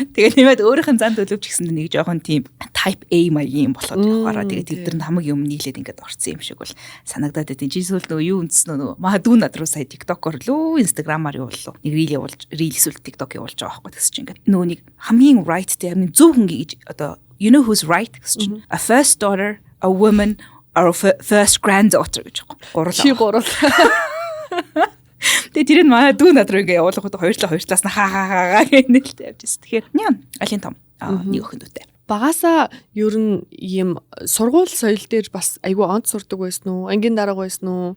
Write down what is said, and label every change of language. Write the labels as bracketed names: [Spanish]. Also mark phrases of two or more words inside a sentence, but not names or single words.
[Mongolian] Тэгээд нэмээд өөрийнх нь зан төлөвч гэсэн нэг жоохон тийм [English] type A [Mongolian] маягийн болоод явахаараа тэгээд тэднэр хамаг юм нийлээд ингээд орцсон юм шиг бол санагдаад байдیں۔ Чи эсвэл нөгөө юу үндсэн нөгөө магадгүй над руу сая TikTok-оор лөө Instagram-аар явууллаа. Нэг reel явуулж reel эсвэл TikTok явуулж байгаа байхгүй гэсэн чинь ингээд нөгөө нэг хамгийн right дээр хамгийн зөв хүн гэж одоо [English] you know who's right [Mongolian] гэсэн чинь [English] a first daughter, a woman or a first granddaughter [Mongolian] гэж гурал. Чи гурал. Тэгээ тэр нь манай дүү над руу ингээ явуулахад хоёр талаас нь хаа гэнэлтэй явжсэн. Тэгэхээр алин том нэг охин дүүтэй. Багасаа ер нь ийм сургууль соёл дээр бас айгүй онц сурдаг байсан уу? Ангийн дарга байсан уу?